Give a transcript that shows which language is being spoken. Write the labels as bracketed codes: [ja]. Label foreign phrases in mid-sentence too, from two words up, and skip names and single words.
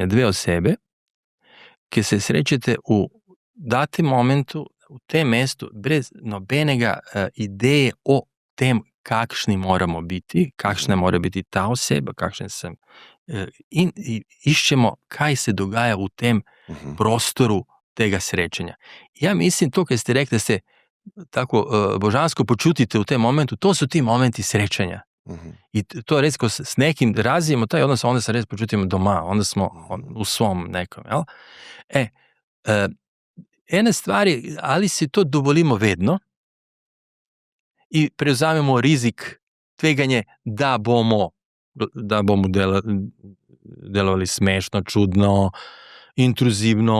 [sl] Dve osebe, ki se srečate v datem momentu, v tem mestu, brez nobenega ideje o tem, kakšni moramo biti, kakšna mora biti ta oseba, kakšen sem. In iščemo, kaj se dogaja v tem prostoru tega srečanja. Ja, mislim, to, kar ste rekli, da se tako božansko počutite u tem momentu, [hr] to su ti momenti srećanja. [sl] I to res, ko s nekim razvijemo taj odnos, onda se res počutimo doma, onda smo u svom nekom, jel? Ena stvar je, ali si to dovolimo vedno i prevzamemo rizik, tveganje da bomo delovali smešno, čudno, intruzivno.